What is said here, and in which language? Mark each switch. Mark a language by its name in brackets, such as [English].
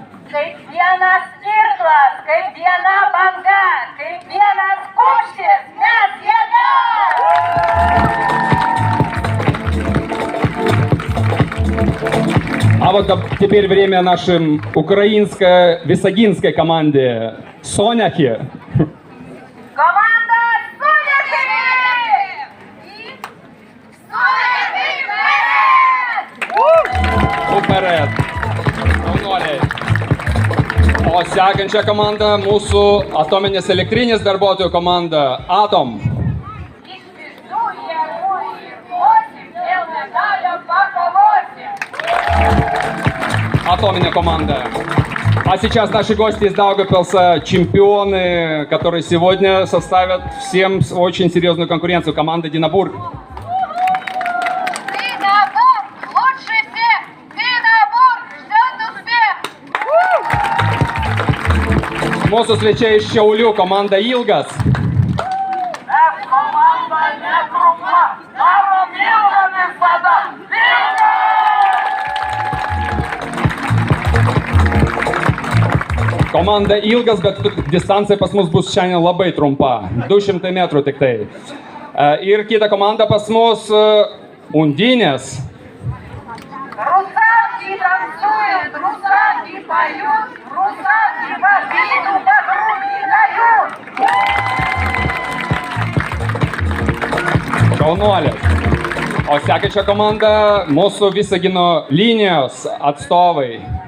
[Lithuanian] Kaip vienas irklas, kaip viena banga, kaip vienas kušis, mes jėga! [Russian] А вот теперь время нашим украинско-висагинской команде Соняхи. Команда Соняхи! Соняхи вперед! [Ukrainian] Уперед! [Lithuanian] O sekančia komanda mūsų atominės elektrinės darbuotojų komanda Atom. Iš visų jėgų įkosim, dėl medalio pakovosim! [Russian] Атомная команда. А сейчас наши гости из Даугавпилса, чемпионы, которые сегодня составят всем очень серьезную конкуренцию. Команда Динабург. Динабург лучше всех! Динабург ждет успех! [Lithuanian] Mūsų svečiai iš Šiaulių, komanda Ilgas. Mes komanda netrumpa. Darom ilgą visada. Komanda Ilgas, bet distancija pas mus bus šiandien labai trumpa. 200 metrų tik tai. Ir kita komanda pas mus Undinės. [Russian] Русалки танцуют, русалки поют, русалки в обиду подруг не дают. [Lithuanian] Šaunuolės. O sekančia komanda mūsų Visagino linijos atstovai.